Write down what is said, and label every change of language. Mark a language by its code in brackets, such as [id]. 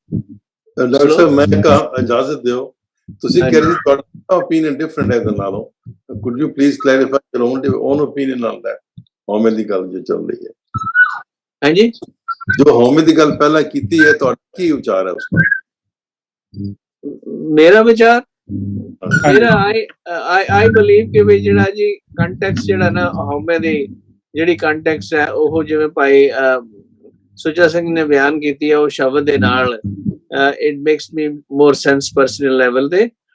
[pa] Doctor ਸਾਹਿਬ ਮੈਂ ਇਜਾਜ਼ਤ ਦਿਓ, ਤੁਸੀਂ ਕਹਿ ਰਹੇ ਤੁਹਾਡਾ ਓਪੀਨੀਅਨ ਡਿਫਰੈਂਟ ਹੈ ਇਹਦੇ ਨਾਲੋਂ। [en] could you please clarify your own opinion on that? [pa] ਹਉਮੈ ਦੀ ਗੱਲ ਜੋ ਚੱਲ ਰਹੀ ਹੈ, ਹਾਂਜੀ, ਜੋ ਹਉਮੈ ਦੀ ਗੱਲ ਪਹਿਲਾਂ ਕੀਤੀ ਹੈ, ਤੁਹਾਡਾ ਕੀ ਵਿਚਾਰ ਹੈ ਉਸ ਪਰ? ਮੇਰਾ ਵਿਚਾਰ ਮੇਰਾ [en] I believe [pa] ਕਿ ਵੀ ਜਿਹੜਾ ਜੀ ਕੰਟੈਕਸਟ ਜਿਹੜਾ ਨਾ ਹਉਮੈ ਦੀ ਜਿਹੜੀ ਕੰਟੈਕਸਟ ਹੈ, ਉਹ ਜਿਵੇਂ ਭਾਈ ਸੁੱਚਾ ਸਿੰਘ ਨੇ ਬਿਆਨ ਕੀਤੀ ਹੈ, ਉਹ ਸ਼ਬਦ ਦੇ ਨਾਲ [en] it makes me more sense [pa] personal level ਤੇ।